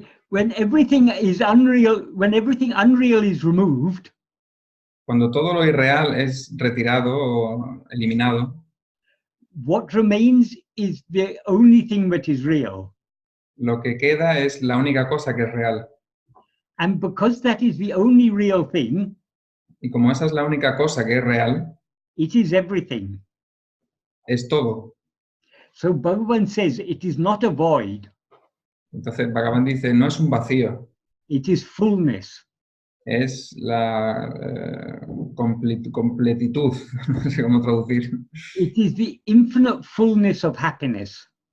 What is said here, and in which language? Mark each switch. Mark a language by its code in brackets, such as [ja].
[en] when everything is unreal, when everything unreal is removed, [es] cuando todo lo irreal es retirado o eliminado, [en] what remains is the only thing that is real. [es] Lo que queda es la única cosa que es real. [en] And because that is the only real thing, [es] y como esa es la única cosa que es real, [en] it is everything. [es] Es todo. [en] So Bhagavan says it is not a void. [es] Entonces Bhagavan dice, no es un vacío. [en] It is fullness. [es] Es la completitud, no sé cómo traducir. [en] It is the infinite fullness of happiness.